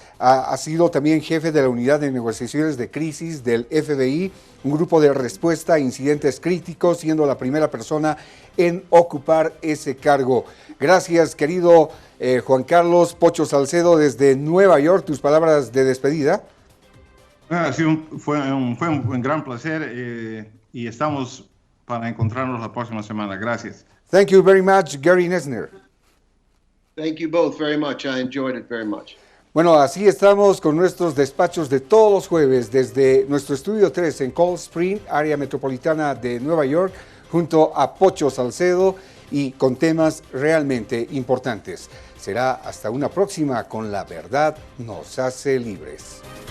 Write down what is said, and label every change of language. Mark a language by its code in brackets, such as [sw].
[es] Ha sido también jefe de la Unidad de Negociaciones de Crisis del FBI, un grupo de respuesta a incidentes críticos, siendo la primera persona en ocupar ese cargo. Gracias, querido Juan Carlos Pocho Salcedo, desde Nueva York. Tus palabras de despedida. Fue un gran placer y estamos para encontrarnos la próxima semana. Gracias. [en] Thank you very much, Gary Nisner. Thank you both very much. I enjoyed it very much. [es] Bueno, así estamos con nuestros despachos de todos los jueves desde nuestro estudio 3 en Cold Spring, área metropolitana de Nueva York, junto a Pocho Salcedo y con temas realmente importantes. Será hasta una próxima con La Verdad nos hace libres.